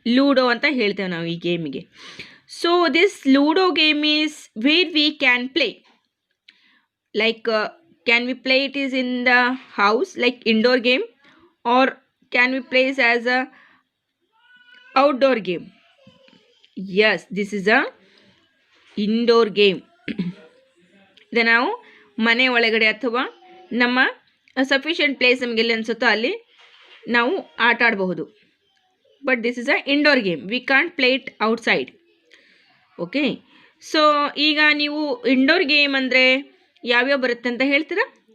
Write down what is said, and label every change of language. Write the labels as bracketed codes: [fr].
[kn] Ludo ಅಂತ ಹೇಳ್ತೇವೆ ನಾವು ಈ ಗೇಮಿಗೆ. [en] So this Ludo game is where we can play. Like can we play it is in the house like indoor game, or can we play it as a outdoor game? Yes, this is a indoor game. [kn] ಇದು ನಾವು ಮನೆ ಒಳಗಡೆ ಅಥವಾ ನಮ್ಮ sufficient place ನಮಗೆ ಎಲ್ಲಿ ಅನಿಸುತ್ತೋ ಅಲ್ಲಿ ನಾವು ಆಟ ಆಡಬಹುದು. [en] But this is a indoor game, we can't play it outside. Okay, so [kn] ಈಗ ನೀವು ಇಂಡೋರ್ ಗೇಮ್ ಅಂದರೆ ಯಾವ್ಯಾವ ಬರುತ್ತೆ ಅಂತ ಹೇಳ್ತೀರಾ?